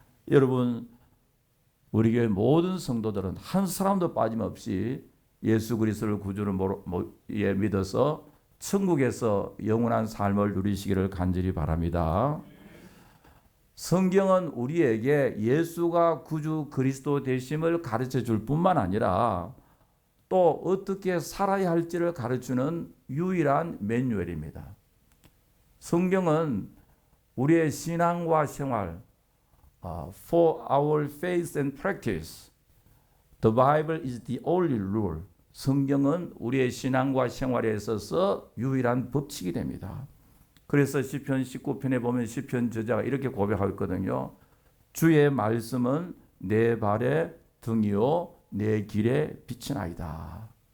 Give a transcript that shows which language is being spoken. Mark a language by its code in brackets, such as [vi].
[ko] 여러분, 우리 교회 모든 성도들은 한 사람도 빠짐없이 예수 그리스도를 구주로 믿어서 천국에서 영원한 삶을 누리시기를 간절히 바랍니다. 성경은 우리에게 예수가 구주 그리스도 되심을 가르쳐 줄 뿐만 아니라 또 어떻게 살아야 할지를 가르치는 유일한 매뉴얼입니다. 성경은 우리의 신앙과 생활, [en] for our faith and practice, the Bible is the only rule. [ko] 성경은 우리의 신앙과 생활에 있어서 유일한 법칙이 됩니다. 그래서 시편 19편에 보면 시편 저자가 이렇게 고백하고 있거든요. 주의 말씀은 내 발의 등이요 내 길의 빛이나이다.